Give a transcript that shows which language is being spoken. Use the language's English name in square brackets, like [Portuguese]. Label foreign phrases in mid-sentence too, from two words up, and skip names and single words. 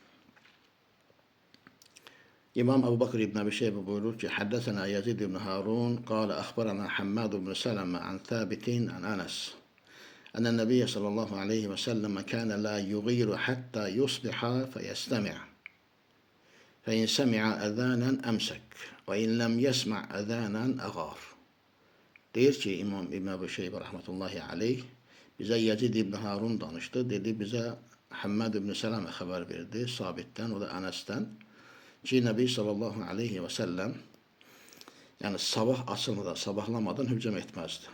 [Azerbaijani] İmam Ebu Bakr ibn Abi Şeybə buyurur ki, [Arabic] حدثنا يزيد بن هارون قال أخبرنا حماد بن سلمة عن ثابت عن أنس. أن النبي صلى الله عليه و سلم كان لا يغير حتى يصبح فيستمع. فإن سمع أذانا أمسك وإن لم يسمع أذانا أغار. [Azerbaijani] Deyir ki, İmam İbn Əbi Şeybə [Arabic] رحمة الله عليه [Azerbaijani] bizə Yazid ibn Harun danışdı. Dedi, bizə Həmmad ibn Sələmə xəbər verdi, Sabitdən, o da Ənəsdən ki, Nəbi [Arabic] صلى الله عليه و سلم [Azerbaijani] yəni sabah açılmadan, sabahlamadan hücum etməzdi.